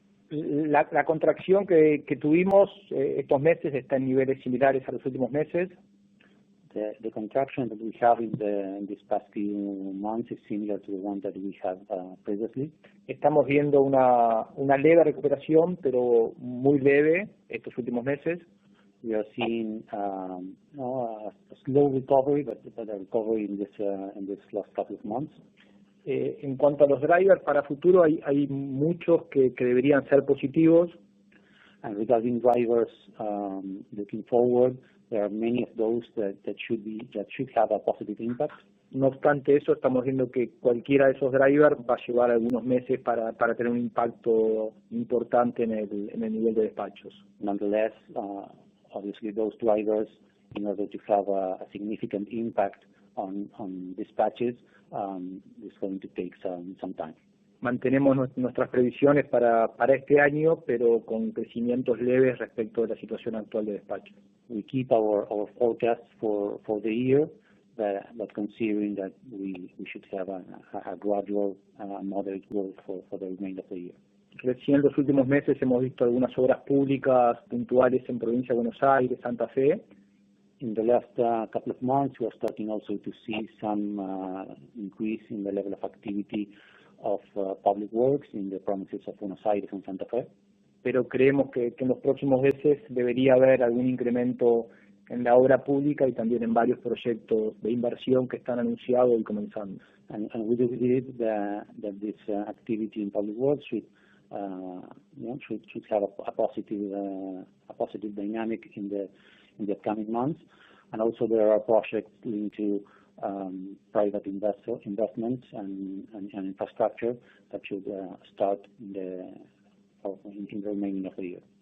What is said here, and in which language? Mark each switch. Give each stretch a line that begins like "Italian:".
Spanish: La contracción que tuvimos estos meses está en niveles similares a los últimos meses.
English: The contraction that we have in this past few months is similar to the one that we had previously.
Spanish: Estamos viendo una leve recuperación, pero muy leve estos últimos meses.
English: We are seeing a slow recovery, but a recovery in this last couple of months.
Spanish: En cuanto a los drivers para futuro, hay muchos que deberían ser positivos.
English: And regarding drivers looking forward, there are many of those that should have a positive impact.
Spanish: No obstante eso, estamos viendo que cualquiera de esos drivers va a llevar algunos meses para tener un impacto importante en el nivel de despachos.
English: Nonetheless, obviously those drivers, in order to have a significant impact on dispatches, is going to take some time.
Spanish: Mantenemos nuestras previsiones para este año, pero con crecimientos leves respecto de la situación actual de despacho.
English: We keep our forecasts for the year, but considering that we should have a gradual moderate growth for the remainder of the year.
Spanish: Recién en los últimos meses hemos visto algunas obras públicas puntuales en provincia de Buenos Aires, Santa Fe.
English: In the last couple of months, we are starting also to see some increase in the level of activity of public works in the provinces of Buenos Aires and Santa Fe.
Spanish: Pero creemos que en los próximos meses debería haber algún incremento en la obra pública y también en varios proyectos de inversión que están anunciados y comenzando.
English: And we do believe that this activity in public works should have a positive dynamic in the upcoming months. And also there are projects linked to private investments and infrastructure that should start in the remaining of the year.